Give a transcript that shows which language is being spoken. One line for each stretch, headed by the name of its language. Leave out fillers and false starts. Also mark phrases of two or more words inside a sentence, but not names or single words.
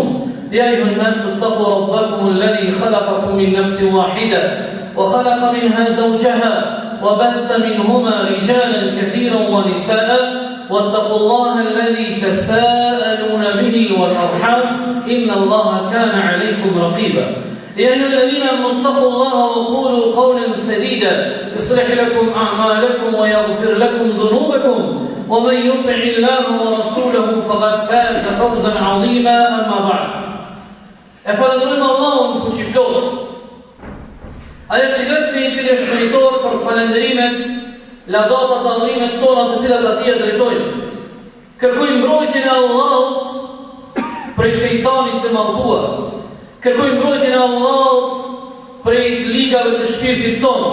Arabic: يا أيها الناس اتقوا ربكم الذي خلقكم من نفس واحدة وخلق منها زوجها وبث منهما رجالا كثيرا ونساء واتقوا الله الذي تساءلون به والأرحام إن الله كان عليكم رقيبا. يا أيها الذين آمنوا اتقوا الله وقولوا قولا سديدا يصلح لكم أعمالكم ويغفر لكم ذنوبكم ومن يطع الله ورسوله فقد فاز فوزا عظيما. أما بعد
Albanian: فلندرojmë Allahun fuqiplot. Ai është i vetmi i cili është meritor për falënderimet, lavdata dhe adhurimet tona të cilat atij drejtojmë. Kërkojmë mbrojtjen e Allahut prej shejtanit të mallkuar. Kërkojmë mbrojtjen e Allahut prej të ligave të shpirtit tonë.